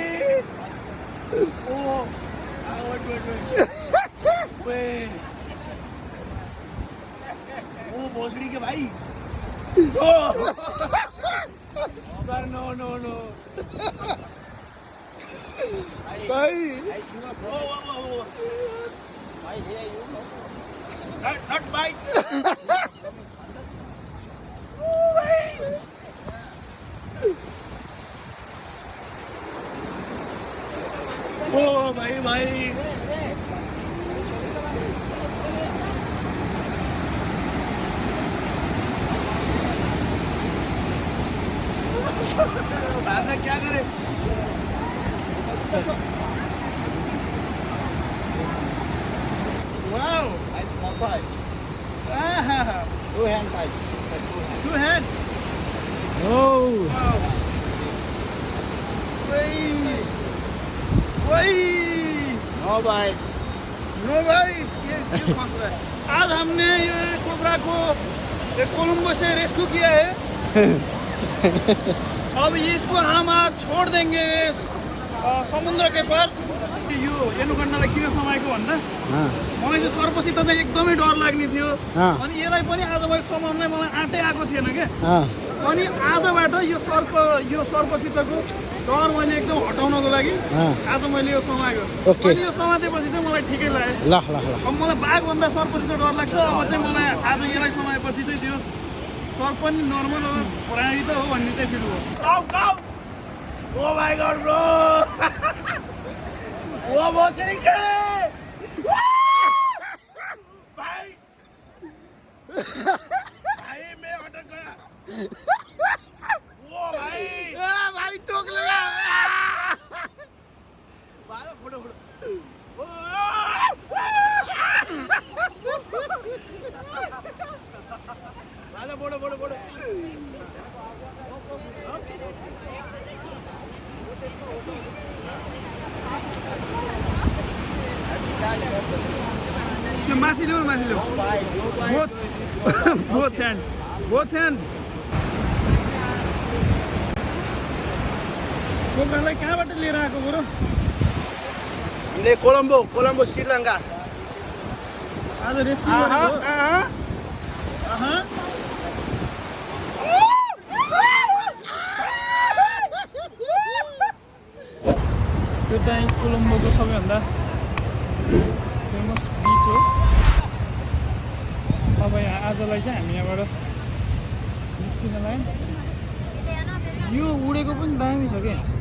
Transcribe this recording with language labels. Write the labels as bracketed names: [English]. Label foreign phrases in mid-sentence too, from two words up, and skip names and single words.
[Hindi] ओ भोसड़ी के भाई [English] no no no [Hindi] भाइ [English] not bite [Hindi] ओ भाई भाई दादा क्या करे वाओ [English] nice massage आहा two hand type two hand ओ [Hindi] वही नो भाई नो भाई ये फंस रहा है। आज हमने ये कोबरा को कोलंबो से रेस्क्यू किया है। अब इसको हम आज छोड़ देंगे समुद्र के पार। [Nepali] यो हेर्नु गर्नलाई किन समाएको भन्दा मलाई चाहिँ सर्पसित चाहिँ एकदमै डर लाग्ने थियो। अनि यसलाई पनि आज मैले समाउनलाई मलाई आँटै आएको थिएन क्या। अनि आजबाट यो सर्पसितको डर मैले एकदम हटाउनको लागि आज मैले यो समाएको। अनि यो समातेपछि चाहिँ मलाई ठिकै लाग्यो। अब मलाई बाघभन्दा सर्पसित डर लाग्छ। अब चाहिँ मलाई आज यसलाई समाएपछि चाहिँ त्यो सर्प पनि नर्मल प्राणी त हो भन्ने चाहिँ फिल भयो। [English] oh my god [Hindi] ब्रो वो भोसड़ी के भाई भाई मैं अटक गया वो भाई भाई टोक लगा बालो फोटो बालो फोटो [Nepali] त्यो माथि ल्याऊ [English] both hand [Nepali] कोब्रालाई कहाँबाट लिएर आएको बरु? [Hindi] हमने कोलंबो श्रीलंका [Nepali] आज रेस्क्यु गरेको। त्यो चाहिँ कोलम्बोको सबैभन्दा फेमस बिच हो। अब आजलाई चाहिँ हामी यहाँबाट निस्किन लाग्यो। यो उडेको पनि दामी छ क्या।